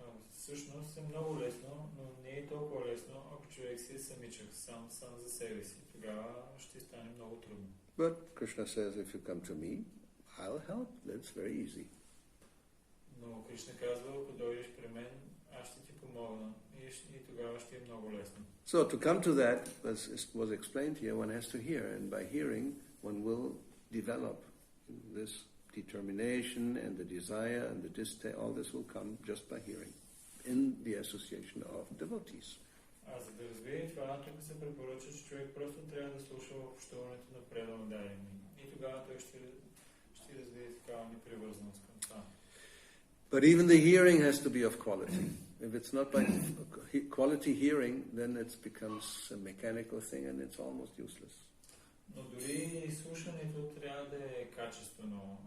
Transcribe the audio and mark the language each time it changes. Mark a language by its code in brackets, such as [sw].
[bg] Всъщност е много лесно, но не е толкова лесно, ако човек си е самичък, сам за себе си. Тогава ще стане много трудно. [en] But Krishna says, if you come to me, I'll help. That's very easy. [bg] Но Кришна казва, ако дойдеш при мен, аз ще ти помогна и тогава ще е много лесно. [en] So to come to that, was explained here, one has to hear, and by hearing, one will develop this determination and the desire and the distaste. All this will come just by hearing, in the association of devotees. [bg] За да разбие това, тук се препоръчва, че човек просто трябва да слуша в общуването на предан дадени. И тогава той ще развие такава непривързаност към това. [en] But even the hearing has to be of quality. If it's not by quality hearing, then it becomes a mechanical thing and it's almost useless. [bg] Но дори слушането трябва да е качествено.